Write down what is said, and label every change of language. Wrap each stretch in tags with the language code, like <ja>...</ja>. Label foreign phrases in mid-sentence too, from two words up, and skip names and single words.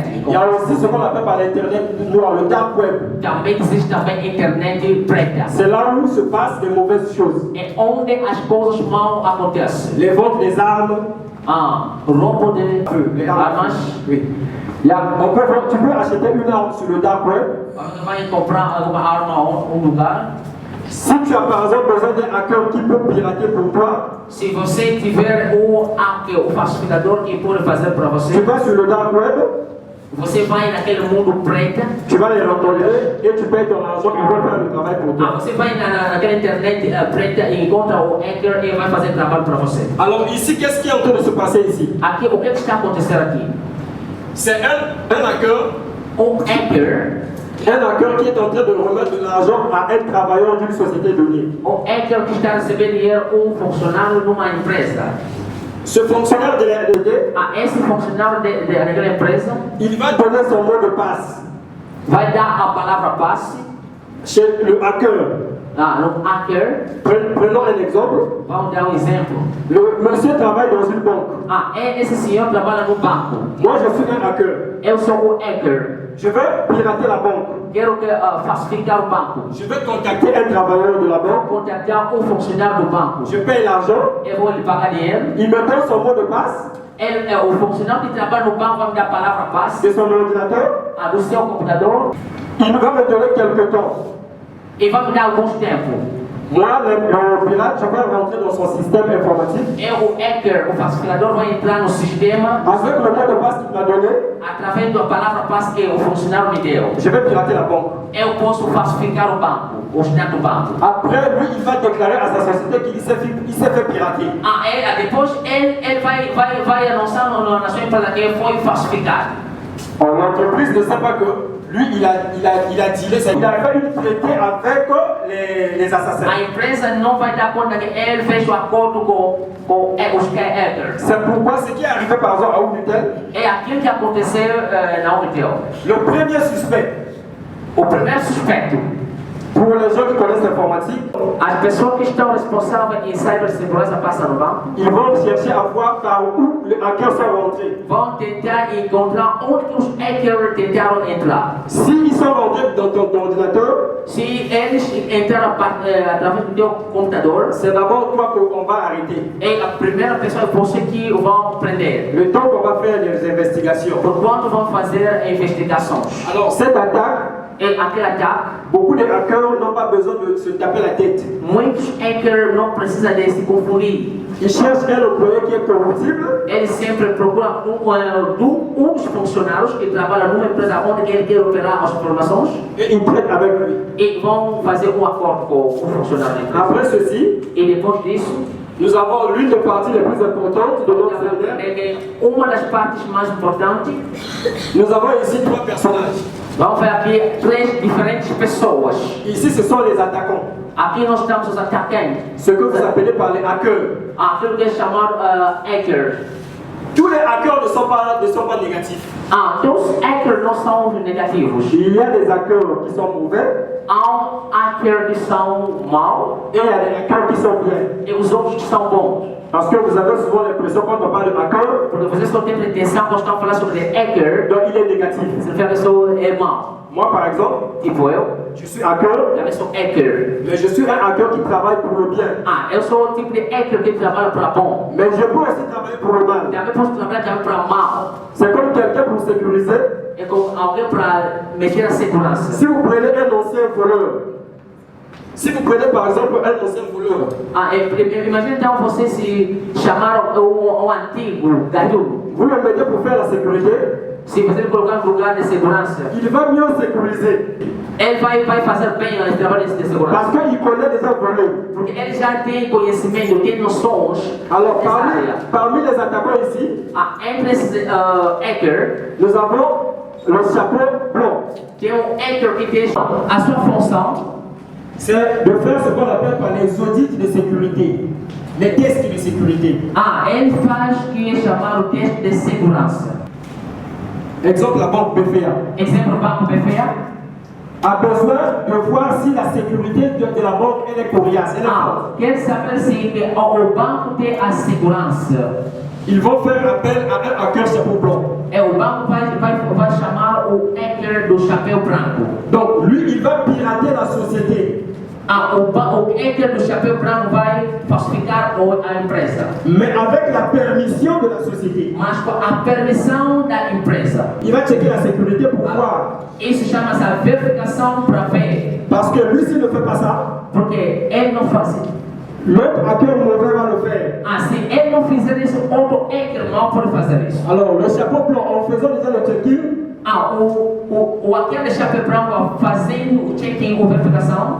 <fr>Il y a aussi ce qu'on appelle par l'internet noir, le</fr> <en>dark web.</en> <pt>Também existe também internet preta.</pt> <fr>C'est là où se passent des mauvaises choses.</fr> <pt>É onde as coisas mal acontecem.</pt> <fr>Les ventes des armes.</fr> <pt>Roubo de armas.</pt> <fr>Oui. Tu peux acheter une arme sur le</fr> <en>dark web.</en> <pt>Você vai comprar alguma arma em lugar.</pt> <fr>Si tu as par exemple besoin d'un hacker qui peut pirater pour toi,</fr> <pt>se você tiver o falsificador que pode fazer para você,</pt> <fr>tu vas sur le</fr> <en>dark web,</en> <pt>você vai naquele mundo preto,</pt> <fr>tu vas les rencontrer et tu payes ton argent, ils vont faire le travail pour toi.</fr> <pt>Você vai naquela internet preta e encontra o hacker e vai fazer trabalho para você.</pt> <fr>Alors ici, qu'est-ce qui est en train de se passer ici?</fr> <pt>Aqui, o que está acontecendo aqui?</pt> <fr>C'est un hacker.</fr> <pt>Hacker.</pt> <fr>Un hacker qui est en train de remettre de l'argent à un travailleur d'une société donnée.</fr> <pt>O hacker que está a receber dinheiro funcionário numa empresa.</pt> <fr>Ce fonctionnaire de la RDD,</fr> <pt>Esse funcionário daquela empresa,</pt> <fr>il va donner son mot de passe</fr> <pt>vai dar a palavra passe</pt> <fr>chez le hacker.</fr> <pt>no hacker.</pt> <fr>Prenons un exemple.</fr> <pt>Vamos dar exemplo.</pt> <fr>Le monsieur travaille dans une banque.</fr> <pt>Esse senhor trabalha no banco.</pt> <fr>Moi, je suis un hacker.</fr> <pt>Eu sou o hacker.</pt> <fr>Je vais pirater la banque.</fr> <pt>Quero falsificar o banco.</pt> <fr>Je vais contacter un travailleur de la banque.</fr> <pt>Contactar o funcionário do banco.</pt> <fr>Je paye l'argent.</fr> <pt>Eu vou lhe pagar dinheiro.</pt> <fr>Il me donne son mot de passe.</fr> <pt>O funcionário que trabalha no banco vai me dar a palavra passe.</pt> <fr>De son ordinateur.</fr> <pt>Do seu computador.</pt> <fr>Il va me donner quelque temps.</fr> <pt>E vai me dar alguns tempo.</pt> <fr>Moi, le pirate, je vais rentrer dans son système informatique.</fr> <pt>O hacker, o falsificador, vai entrar no sistema.</pt> <fr>Avec le mot de passe qu'il m'a donné.</fr> <pt>Através da palavra passe que o funcionário me deu.</pt> <fr>Je vais pirater la banque.</fr> <pt>Eu posso falsificar o banco, o sistema do banco.</pt> <fr>Après, lui, il va déclarer à sa société qu'il s'est fait pirater.</fr> <pt>Depois ele vai anunciar na sua empresa que foi falsificado.</pt> <fr>L'entreprise ne sait pas que lui, il a dealé, il a fait une traité avec les assassins.</fr> <pt>A empresa não vai dar conta que ele fez o acordo com os hackers.</pt> <fr>C'est pourquoi ce qui est arrivé par exemple à Unitel.</fr> <pt>É aquilo que aconteceu na Unitel.</pt> <fr>Le premier suspect.</fr> <pt>O primeiro suspeito.</pt> <fr>Pour les gens qui connaissent l'informatique,</fr> <pt>as pessoas que estão responsáveis em cibersegurança passam no banco.</pt> <fr>Ils vont chercher à voir par où les hackers sont rentrés.</fr> <pt>Vão tentar encontrar onde que os hackers tentaram entrar.</pt> <fr>S'ils sont rentrés dans ton ordinateur,</fr> <pt>se eles entraram através do teu computador,</pt> <fr>c'est d'abord toi qu'on va arrêter.</fr> <pt>É a primeira pessoa é você que vão prender.</pt> <fr>Le temps qu'on va faire les investigations.</fr> <pt>Por quanto vão fazer investigações.</pt> <fr>Alors cette attaque.</fr> <pt>Et aquele ataque,</pt> <fr>beaucoup de hackers n'ont pas besoin de se taper la tête.</fr> <pt>Muitos hackers não precisam de se confundir.</pt> <fr>Ils cherchent un employé qui est corruptible.</fr> <pt>Eles sempre procuram dos funcionários que trabalham numa empresa onde ele quer operar as informações.</pt> <fr>Et ils traitent avec lui.</fr> <pt>E vão fazer acordo com o funcionário.</pt> <fr>Après ceci,</fr> <pt>e depois disso,</pt> <fr>nous avons l'une des parties les plus importantes de notre séminaire.</fr> <pt>Uma das partes mais importantes.</pt> <fr>Nous avons ici trois personnages.</fr> <pt>Vamos ver aqui três diferentes pessoas.</pt> <fr>Ici, ce sont les attaquants.</fr> <pt>Aqui nós temos os atacantes.</pt> <fr>Ce que vous appelez par les hackers.</fr> <pt>Aquilo que é chamado hacker.</pt> <fr>Tous les hackers ne sont pas négatifs.</fr> <pt>Então os hackers não são negativos.</pt> <fr>Il y a des hackers qui sont mauvais.</fr> <pt>Há hackers que são maus.</pt> <fr>Et il y a des hackers qui sont bien.</fr> <pt>E os outros que são bons.</pt> <fr>Parce que vous avez souvent l'impression quand on parle de hacker,</fr> <pt>porque vocês estão tendo a intenção quando estão falando sobre hacker,</pt> <fr>donc il est négatif.</fr> <pt>Significa que a pessoa é mau.</pt> <fr>Moi par exemple,</fr> <pt>tipo eu,</pt> <fr>je suis hacker,</fr> <pt>também sou hacker.</pt> <fr>Mais je suis un hacker qui travaille pour le bien.</fr> <pt>Eu sou o tipo de hacker que trabalha para bom.</pt> <fr>Mais je peux aussi travailler pour le mal.</fr> <pt>Também posso trabalhar também para mal.</pt> <fr>C'est comme quelqu'un pour sécuriser.</fr> <pt>É como alguém para mexer a segurança.</pt> <fr>Si vous prenez un ancien voleur, si vous prenez par exemple un ancien voleur,</fr> <pt>imagine então você se chamar um antigo garoto.</pt> <fr>Vous le mettez pour faire la sécurité.</fr> <pt>Se você colocar no lugar de segurança,</pt> <fr>il va mieux sécuriser.</fr> <pt>Ele vai fazer bem o trabalho de segurança.</pt> <fr>Parce qu'il connaît déjà volé.</fr> <pt>Porque ele já tem conhecimento, tem noções.</pt> <fr>Alors parmi les attaquants ici,</fr> <pt>entre esses hackers,</pt> <fr>nous avons le chapeau blanc.</fr> <pt>Tem hacker que tem a sua função.</pt> <fr>C'est de faire ce qu'on appelle par les audits de sécurité, les tests de sécurité.</fr> <pt>Ele faz o que é chamado teste de segurança.</pt> <fr>Exemple, la banque BFA.</fr> <pt>Exemplo, banco BFA.</pt> <fr>A besoin de voir si la sécurité de la banque elle est coriace.</fr> <pt>Quer saber se o banco tem a segurança.</pt> <fr>Ils vont faire appel à un hacker chapeau blanc.</fr> <pt>O banco vai chamar o hacker do chapéu branco.</pt> <fr>Donc lui, il va pirater la société.</fr> <pt>O hacker do chapéu branco vai falsificar a empresa.</pt> <fr>Mais avec la permission de la société.</fr> <pt>Mas com a permissão da empresa.</pt> <fr>Il va checker la sécurité pour voir.</fr> <pt>Isso chama-se a verificação para ver.</pt> <fr>Parce que lui, s'il ne fait pas ça,</fr> <pt>porque ele não faz isso.</pt> <fr>L'autre hacker mauvais va le faire.</fr> <pt>Se ele não fizer isso, outro hacker mau pode fazer isso.</pt> <fr>Alors, le chapeau blanc, en faisant déjà le check-in,</fr> <pt>aquele chapéu branco fazendo o check-in ou verificação,</pt>